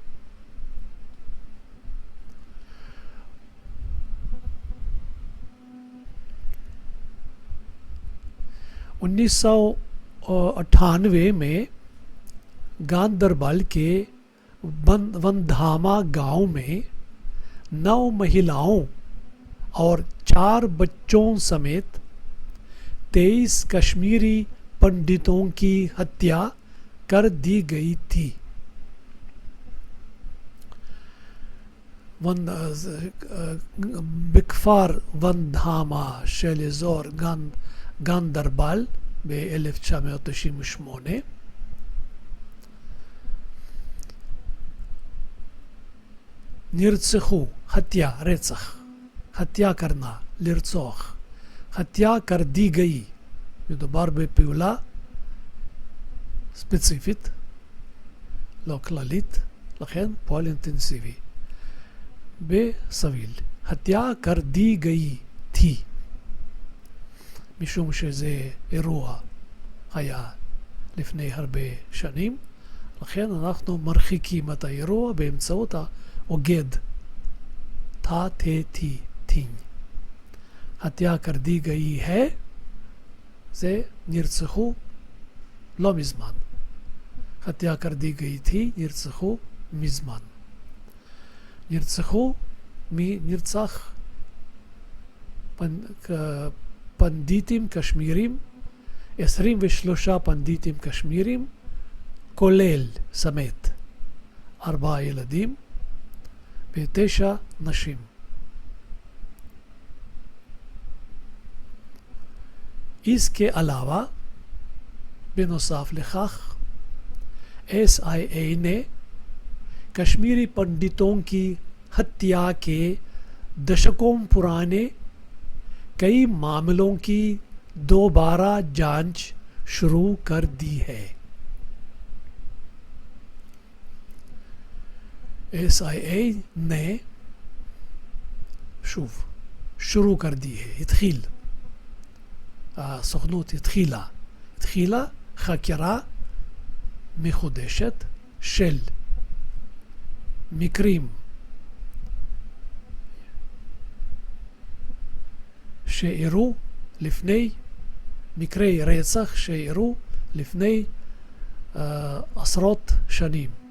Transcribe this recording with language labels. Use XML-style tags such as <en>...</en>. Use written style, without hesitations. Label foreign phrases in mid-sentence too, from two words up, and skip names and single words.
<hi>1998 में गांदरबल के वनधामा गांव में 9 महिलाओं और 4 बच्चों समेत 23 कश्मीरी पंडितों की हत्या कर दी गई थी.</hi> <he>בכפר ונדהמה של אזור גנדרבל ב-1998 נרצחו, हत्या, רצח,</he> <hi>हत्या करना, לרצוח, हत्या कर दी गई,</hi> <he>מדובר בפעולה ספציפית, לא כללית, לכן פועל אינטנסיבי. בסביל,</he> <hi>हत्या कर दी गई थी,</hi> <he>משום שזה אירוע היה לפני הרבה שנים, לכן אנחנו מרחיקים את האירוע באמצעות האוגד תה תה תי תין.</he> <hi>हत्या कर दी गई है,</hi> <he>זה נרצחו לא מזמן.</he> <hi>हत्या कर दी गई थी,</hi> <he>נרצחו מזמן. נרצחו, מי נרצח? פנדיטים קשמירים, 23 פנדיטים קשמירים, כולל סמת 4 ילדים ו9 נשים.</he> <hi>इसके अलावा</hi> <he>בנוסף לכך</he> <hi>SIA ने कश्मीरी पंडितों की हत्या के दशकों पुराने कई मामलों की दोबारा जांच शुरू कर दी है. SIA ने שוב, शुरू कर दी है,</hi> <he>התחיל. הסוכנות התחילה חקירה מחודשת של מקרים שאירעו לפני, מקרי רצח שאירעו לפני עשרות שנים.</he>